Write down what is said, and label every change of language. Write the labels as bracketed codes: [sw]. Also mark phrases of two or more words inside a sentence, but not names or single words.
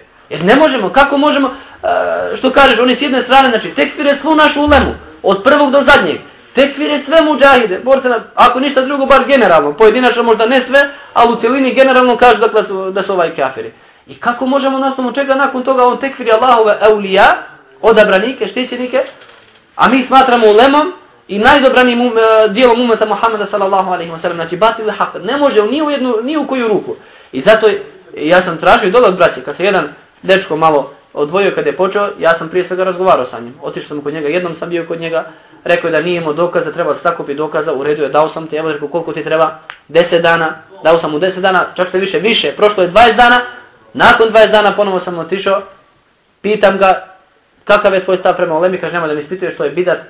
[bs] Jer ne možemo, kako možemo, što kažeš, oni s jedne strane, znači tekfire svu našu ulemu, od prvog do zadnjeg, tekfire sve muđahide, ako ništa drugo, bar generalno, pojedinačno možda ne sve, ali u cjelini generalno kažu da su ovaj kafiri. I kako možemo na osnovu čega nakon toga on tekfiri Allahove eulija, odabranike, štićenike, a mi smatramo ulemom i najdobranijim dijelom umeta Muhammeda [ar] صلى الله عليه وسلم, [bs] znači [ar] باطل حق, [bs] ne može ni u koju ruku. I zato ja sam tražio dole od braće, kad se jedan dečko malo odvojio kad je počeo, ja sam prije svega razgovarao sa njim. Otišao sam kod njega, jednom sam bio kod njega, rekao je da nije imao dokaza, treba se sakupiti dokaza, u redu je, dao sam ti, evo rekao koliko ti treba, 10 dana, dao sam mu 10 dana, čak što više, prošlo je 20 dana, nakon 20 dana ponovo sam otišao, pitam ga, kakav je tvoj stav prema ulemi, kaže, nema da mi ispituješ što je bidat.